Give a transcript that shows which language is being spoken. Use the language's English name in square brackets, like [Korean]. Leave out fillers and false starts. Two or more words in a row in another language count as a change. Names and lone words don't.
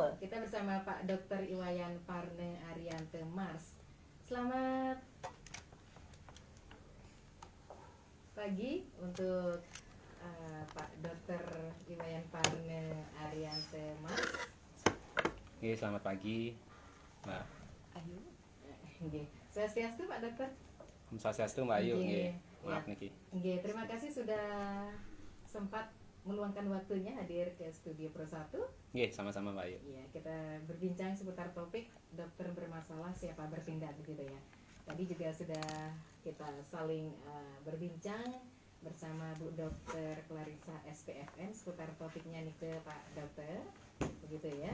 [Indonesian] Kita bersama Pak Dr. Iwayan Parne Ariante Mars. Selamat pagi untuk Pak Dr. Iwayan Parne Ariante Mars. Oke, selamat pagi, Mbak. Ayu. Nggih. Swastiastu Pak Dokter. Om Swastiastu, Mbak Ayu. Nggih. Maaf Ya. niki. Nggih, terima kasih sudah sempat meluangkan waktunya hadir ke Studio Pro 1. Nggih, sama-sama Mbak Ayu. Iya, kita berbincang seputar topik dokter bermasalah siapa bertindak begitu ya. Tadi juga sudah kita saling berbincang bersama Bu Dokter Clarissa SPFM seputar topiknya nih ke Pak Dokter, begitu ya.